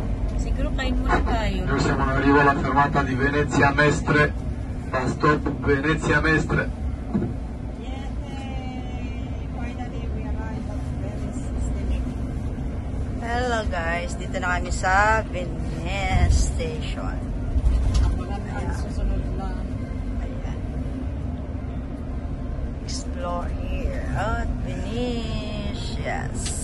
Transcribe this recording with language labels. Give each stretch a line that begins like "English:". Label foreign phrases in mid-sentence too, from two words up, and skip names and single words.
Filipino: Siguro kain muna tayo.
Italian: Noi siamo in arrivo alla fermata di Venezia Mestre, la stop Venezia Mestre.
English: Hello guys,
Filipino: dito na kami sa Venice Station. Ang susunod na.
English: Ayan. Explore here at Venice. Yes.